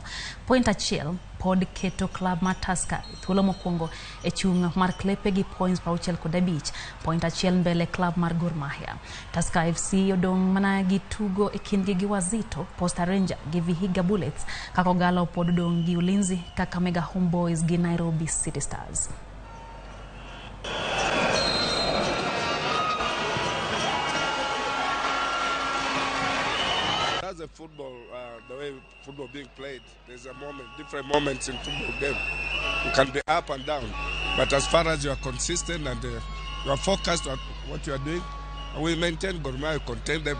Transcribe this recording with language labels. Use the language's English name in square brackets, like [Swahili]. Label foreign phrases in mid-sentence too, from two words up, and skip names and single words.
[Luo (Kenya and Tanzania)] Point achiel pod keto club mar Tusker thuolo mokwongo e chung' mar Klepe gi points 65, point achiel mbele club mar Gor Mahia. Tusker FC odong' mana gi tugo e kindgi gi Wazito, Posta Ranger gi Vihiga Bullets, kako Gala pod odong' gi Ulinzi, Kakamega Homeboys gi Nairobi City Stars. [English] That's the football, the way football being played. There's a moment, different moments in football game. You can be up and down, but as far as you are consistent and you are focused on what you are doing, we maintain Gor Mahia, contain them.